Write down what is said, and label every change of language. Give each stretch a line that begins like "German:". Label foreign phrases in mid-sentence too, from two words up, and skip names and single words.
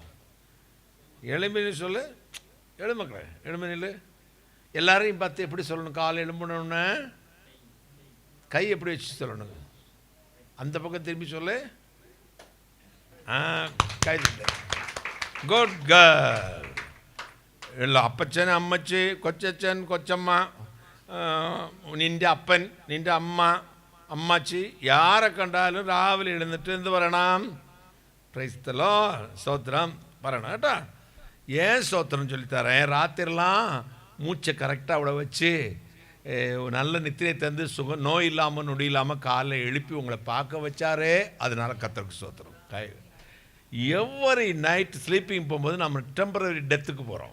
Tamil: எழும்பினு சொல்லு, எழு மக்களே, எழும்பினில் எல்லாரையும் பார்த்து எப்படி சொல்லணும்? காலை எழும்பணுன்னு கை எப்படி வச்சு சொல்லணுங்க? அந்த பக்கம் திரும்பி சொல்லு. கை
English: good girl.
Malayalam: இல்லை അപ്പച്ചൻ അമ്മച്ചി കൊച്ചച്ഛൻ കൊച്ചമ്മ നിൻ്റെ അപ്പൻ നിൻ്റെ അമ്മ അമ്മച്ചി
Tamil: யாரை கண்டாலும் ராவிലെ எழுந்துட்டு
Malayalam: എന്ത് പറയണം?
English: Praise the Lord
Malayalam: ஸ்தோத்திரம் പറയണം കേട്ടോ.
Tamil: ஏன் ஸ்தோத்திரம் சொல்லித்தரேன்? ராத்திரிலாம் மூச்சை கரெக்டாக அவ்வளோ வச்சு நல்ல நித்திரை தந்து சுகம் நோய் இல்லாமல் நொடி இல்லாமல் காலைல எழுப்பி உங்களை பார்க்க வச்சாரே, அதனால கர்த்தருக்கு ஸ்தோத்திரம்.
English: every night sleeping
Tamil: போகும்போது நம்ம
English: temporary death
Tamil: போகிறோம்.